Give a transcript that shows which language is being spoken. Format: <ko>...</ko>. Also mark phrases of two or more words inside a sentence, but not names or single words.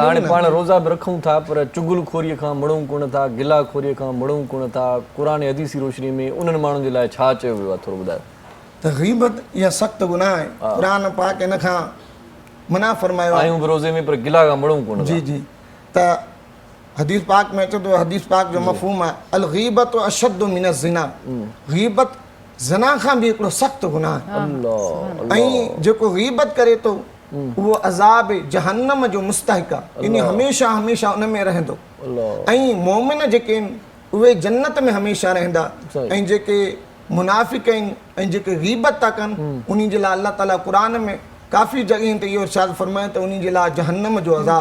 <sd>हाणे पाण रोज़ा बि रखूं था पर चुगलखोरीअ खां मुड़ूं कोन था गिलाखोरीअ खां मुड़ूं कोन था क़ुर हदीस जी रोशनी में उन्हनि माण्हुनि जे लाइ छा चयो वियो आहे थोरो ॿुधायो त ग़ीबत इहा सख़्तु गुनाह आहे क़ुर पाक इन खां मना फरमायो आहे आहियूं बि रोज़े में पर गिला खां मुड़ूं कोन जी जी त हदीस पाक में अचे थो हदीस पाक जो मफ़हूम आहे</sd> <ar>الغيبة أشد من الزنا</ar> <sd>ग़ीबत ज़ना खां बि हिकिड़ो सख़्तु गुनाह आहे ऐं जेको ग़ीबत करे थो उहो अज़ाब जहन्नम जो मुस्तहिक़ आहे इन हमेशह हमेशह उन में रहंदो ऐं मोमिन जेके आहिनि उहे जन्नत में हमेशह रहंदा ऐं जेके मुनाफ़िक़ आहिनि ऐं जेके ग़ीबत था कनि उन जे लाइ अल्लाह ताला क़ुर में काफ़ी जॻहियुनि ते इहो इरशाद फरमाए त उन जे लाइ जहन्नम जो अज़ाब</sd>